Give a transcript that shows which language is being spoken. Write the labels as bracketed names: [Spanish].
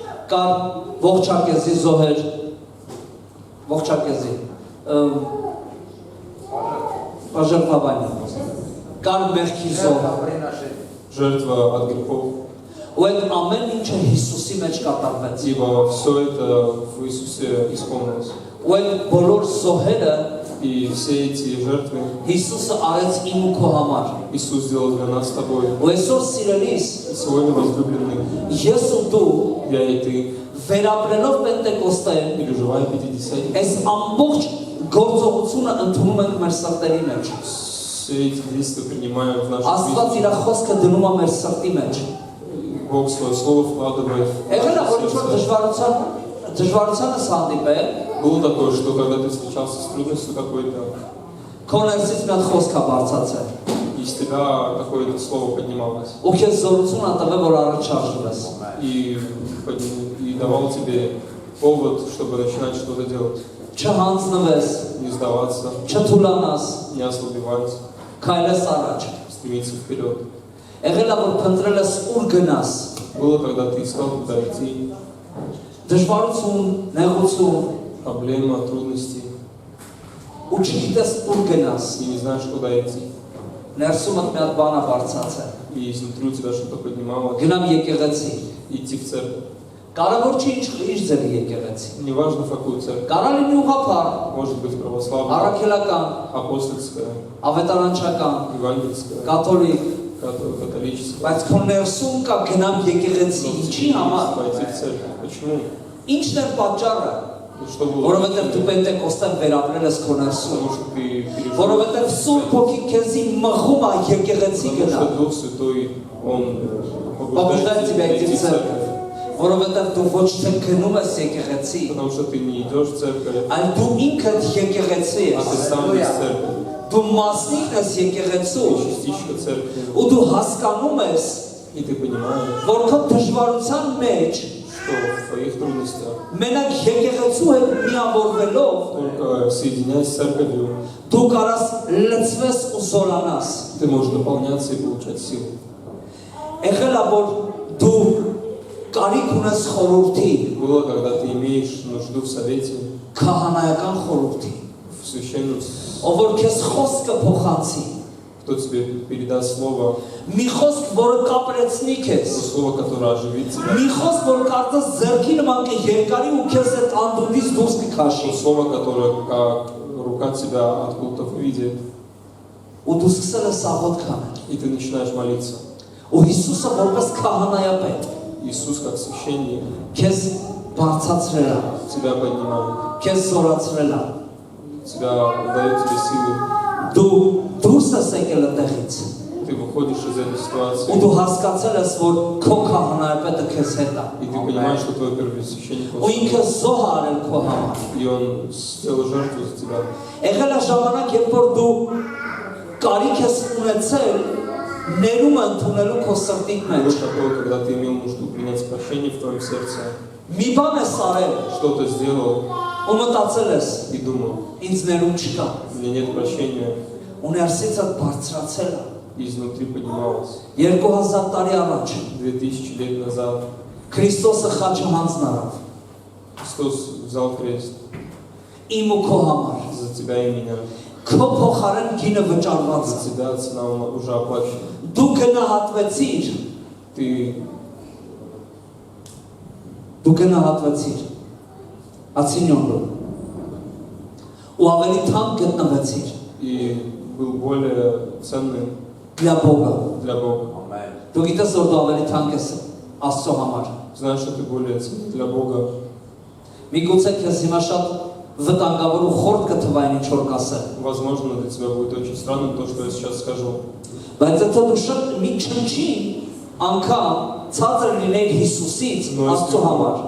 [Armenian] կար ողջակեզի զոհեր, ողջակեզի, բաժերվաբանի, կար մեղքի զոհ, [Russian] жертва от грехов. [Armenian] ու այդ ամեն ինչը Հիսուսի մեջ կատարվեց։ [Russian] Ибо все это в Иисусе исполнилось. [Armenian] Ու այդ բոլոր զոհերը [Russian] И все эти жертвы [Armenian] Հիսուսը արեց իմ ու քո համար։ [Russian] Иисус сделал для нас с тобой. [Armenian] Ու այսօր սիրելիս, [Russian] Сегодня возлюбленные, [Armenian] ես ու դու [Russian] я и ты, [Armenian] վերապրելով Պենտեկոստեն, [Russian] переживая Пятидесятницу, [Armenian] այս ամբողջ գործողությունը ընդունում ենք մեր սրտերի մեջ։ [Russian] все эти действия принимаем в нашу [Armenian] Աստված [Russian] жизнь. [Armenian] իր խոսքը դնում է մեր սրտի մեջ։ [Russian] Бог свое слово вкладывает в [Armenian] Եղել է, որ [Russian] наше [Armenian] ինչ-որ [Russian] сердце. [Armenian] դժվարության դժվարությանս հանդիպել, [Russian] Было такое, что когда ты встречался с трудностью какой-то, [Armenian] քո ներսից մի հատ խոսք է բարձացել։ [Russian] из тебя какое-то слово поднималось [Armenian] Ու քեզ զորություն ա տվել, որ առաջ շարժվես։ [Russian] и давал тебе повод, чтобы начинать что-то делать, [Armenian] Չհանձնվես, [Russian] не сдаваться, [Armenian] չթուլանաս, [Russian] не ослабевать, [Armenian] քայլես առաջ։ [Russian] стремиться вперед. [Armenian] Եղել է որ փնտրել ես ուր գնաս։ [Russian] Было, когда ты искал, куда идти, [Armenian] Դժվարություն, նեղություն, [Russian] проблема, трудности, [Armenian] ու չգիտես ուր գնաս։ [Russian] и не знаешь, куда идти. [Armenian] Ներսումդ մի հատ բան է բարձացել։ [Russian] И изнутри у тебя что-то поднималось, [Armenian] Գնամ եկեղեցի։ [Russian] идти в церковь. [Armenian] Կարևոր չի ինչ ձեր եկեղեցի։ [Russian] Неважно, в какую церковь. [Armenian] Կարա լինի ուղղափառ, [Russian] Может быть православная, [Armenian] առաքելական, [Russian] апостольская, [Armenian] ավետարանչական, [Russian] евангельская, [Armenian] կաթոլիկ, [Russian] католическая. [Armenian] բայց քո ներսում կա գնամ եկեղեցի, ինչի համար։ [Russian] Пойти в церковь. Почему? [Armenian] Ինչն է պատճառը, [Russian] Ну, что было? [Armenian] որովհետև դու պենտեկոստել վերապրել ես քո ներսում։ [Russian] Потому что ты пережил. [Armenian] Որովհետև Սուրբ Հոգին քեզի մղում է եկեղեցի [Russian] Потому [Armenian] գնալ։ [Russian] что Дух Святой, Он Побуждает побуждает тебя тебя идти идти в в церковь. церковь. [Armenian] Որովհետև դու ոչ թե գնում ես եկեղեցի, [Russian] Потому что ты не идешь в церковь, [Armenian] այլ դու ինքդ եկեղեցի [Russian] а ты [Armenian] ես։ [Russian] сам из церкви. [Armenian] Դու մասնիկ ես եկեղեցու, [Russian] Ты частичка церкви. [Armenian] ու դու հասկանում ես, [Russian] И ты понимаешь, [Armenian] որ քո դժվարության մեջ [Russian] что в твоих трудностях, [Armenian] մենակ եկեղեցու հետ միավորվելով [Russian] только соединяясь с церковью, [Armenian] դու կարաս լցվես ու զորանաս։ [Russian] ты можешь наполняться и получать силу. [Armenian] Եղել է որ դու կարիք ունես խորհրդի, [Russian] Было, когда ты имеешь нужду в совете, [Armenian] քահանայական խորհրդի, [Russian] в священном, [Armenian] ով որ քեզ խոսքը փոխանցի, [Russian] кто тебе передаст слово, [Armenian] մի խոսք, որը կապրեցնի [Russian] то [Armenian] քեզ, [Russian] слово, которое оживит тебя, [Armenian] մի խոսք, որ կարծես ձեռքի նման կերկարի ու քեզ այդ անդունդից դուրս կքաշի, [Russian] то слово, которое как рука тебя откуда-то выведет, [Armenian] ու դու սկսել ես աղոթք անել, [Russian] и ты начинаешь молиться. [Armenian] ու Հիսուսը որպես քահանայապետ [Russian] Иисус, как священник, [Armenian] քեզ բարձրացրել է, [Russian] тебя поднимает, [Armenian] քեզ զորացրել է, [Russian] тебя дает тебе силы. [Armenian] դու դուրս ես եկել այդտեղից, [Russian] Ты выходишь из этой [Armenian] ու [Russian] ситуации, [Armenian] դու հասկացել ես, որ քո քահանայապետը քեզ հետ է, [Russian] и ты понимаешь, что твой первосвященник [Armenian] ու ինքը [Russian] Господь, [Armenian] զոհ է արել քո համար։ [Russian] и Он сделал жертву за тебя. [Armenian] Եղել է ժամանակ, երբ որ դու կարիք ես ունեցել ներումը ընդունելու քո սրտի [Russian] Было [Armenian] մեջ։ [Russian] такое, когда ты имел нужду принять прощение в твоем сердце, [Armenian] Մի բան ես արել [Russian] что-то сделал [Armenian] ու մտածել ես, [Russian] и думал, [Armenian] ինձ ներում չկա։ [Russian] у меня нет прощения, [Armenian] Ու ներսից այդ բարձրացել է։ [Russian] и իznутри поднималось. [Armenian] 2000 տարի առաջ [Russian] 2000 лет назад [Armenian] Քրիստոսը խաչը հանձնարավ [Russian] Христос взял крест [Armenian] իմ ու քո համար։ [Russian] за тебя и меня. [Armenian] Քո փոխարեն գինը վճարված [Russian] За [Armenian] է։ [Russian] тебя цена уже оплачена. [Armenian] Դու գնահատվեցիր, դու գնահատվեցիր։ Ացինյոնը։ Ու ավելի թանկ գտնվեցիր [Russian] И был более ценным для Бога։ для Бога. [Armenian] Դու գիտես որ դու ավելի թանկ ես Աստծո համար։ [Russian] Знаешь, что ты более ценный для Бога. [Armenian] Միգուցե քեզ հիմա շատ վտանգավոր ու խորտ կթվա այն ինչ որ կասել։ [Russian] Возможно, для тебя будет очень странным то, что я сейчас скажу. [Armenian] Բայց եթե դու շատ մի չնչին անգամ ցածր լիներ Հիսուսից Աստծո համար,